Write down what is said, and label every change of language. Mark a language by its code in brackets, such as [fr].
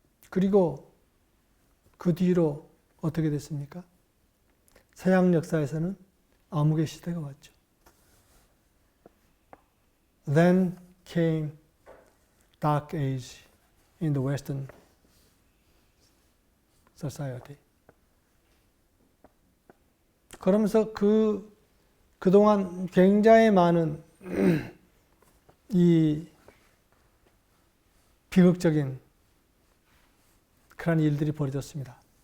[ko] 그리고 그 뒤로 어떻게 됐습니까? 서양 역사에서는 암흑의 시대가 왔죠. [en] Then came dark age in the Western society. [ko] 그러면서 그동안 굉장히 많은 이 비극적인 그런 일들이 벌어졌습니다.